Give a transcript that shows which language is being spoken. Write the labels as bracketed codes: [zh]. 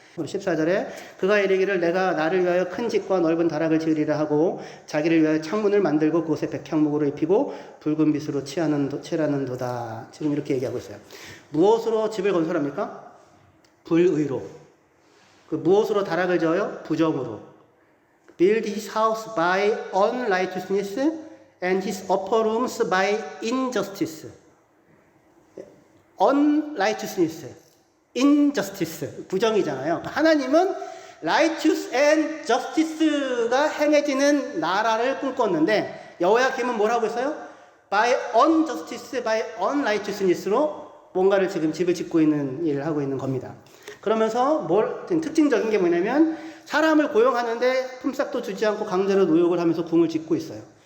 [ko] 14절에 그가 이르기를 내가 나를 위하여 큰 집과 넓은 다락을 지으리라 하고 자기를 위하여 창문을 만들고 그곳에 백향목으로 입히고 붉은 빛으로 칠하는도다. 지금 이렇게 얘기하고 있어요. 무엇으로 집을 건설합니까? 불의로. 그 무엇으로 다락을 지어요? 부정으로. [en] Build his house by unrighteousness and his upper rooms by injustice. unrighteousness, injustice, [ko] 부정이잖아요. 하나님은 [en] righteous and justice [ko] 가 행해지는 나라를 꿈꿨는데 여호야김은 뭘 하고 있어요? [en] by unjustice, by unrighteousness [ko] 로 뭔가를 지금 집을 짓고 있는 일을 하고 있는 겁니다. 그러면서 특징적인 게 뭐냐면 사람을 고용하는데 품삯도 주지 않고 강제로 노역을 하면서 궁을 짓고 있어요.